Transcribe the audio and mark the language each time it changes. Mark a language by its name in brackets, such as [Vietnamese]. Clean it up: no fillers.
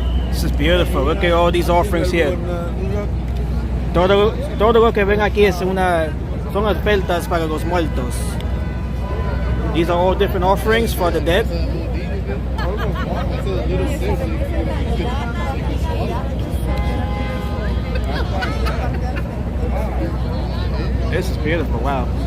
[English] This is beautiful. Look at all these offerings here. [Spanish] Todo lo que ven aquí es son ofertas para los muertos. [English] These are all different offerings for the dead. This is beautiful, wow.